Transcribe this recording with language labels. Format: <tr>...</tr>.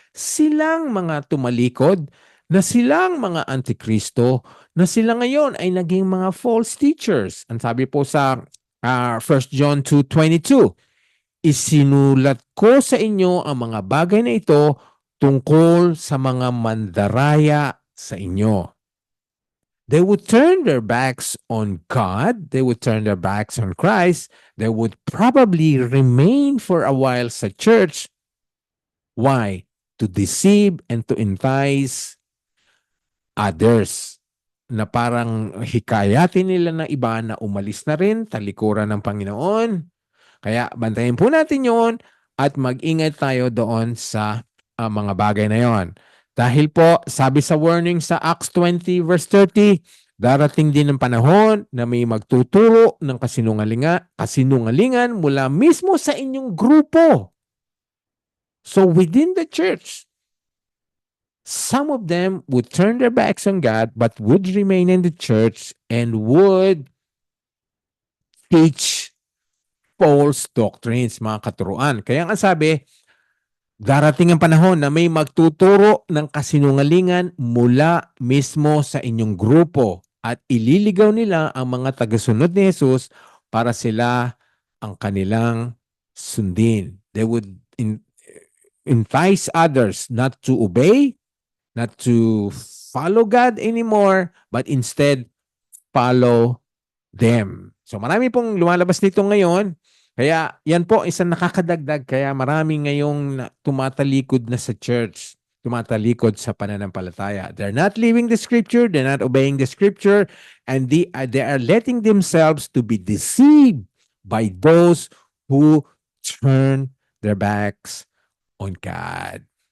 <tl>Silang mga tumalikod na silang mga antikristo na sila ngayon ay naging mga false teachers. Ang sabi po sa 1 John 2:22, isinulat ko sa inyo ang mga bagay na ito tungkol sa mga mandaraya sa inyo.</tl> <en>They would turn their backs on God. They would turn their backs on Christ. They would probably remain for a while sa church. Why? To deceive and to entice others,</en> <tl>na parang hikayatin nila ng iba na umalis na rin, talikuran ng Panginoon. Kaya bantayan po natin yon at mag-ingat tayo doon sa mga bagay na yon. Dahil po, sabi sa warning sa Acts 20 verse 30, darating din ang panahon na may magtuturo ng kasinungalingan mula mismo sa inyong grupo.</tl> <en>So within the church, some of them would turn their backs on God but would remain in the church and would teach false doctrines,</en> <tl>mga katuruan. Kaya nga sabi, darating ang panahon na may magtuturo ng kasinungalingan mula mismo sa inyong grupo at ililigaw nila ang mga tagasunod ni Jesus para sila ang kanilang sundin.</tl> <en>They would entice others not to obey, not to follow God anymore, but instead follow them.</en> <tl>So marami pong lumalabas nito ngayon. Kaya yan po isang nakakadagdag. Kaya marami ngayong tumatalikod na sa church. Tumatalikod sa pananampalataya.</tl> <en>They're not living the scripture. They're not obeying the scripture. And they are letting themselves to be deceived by those who turn their backs on God.</en>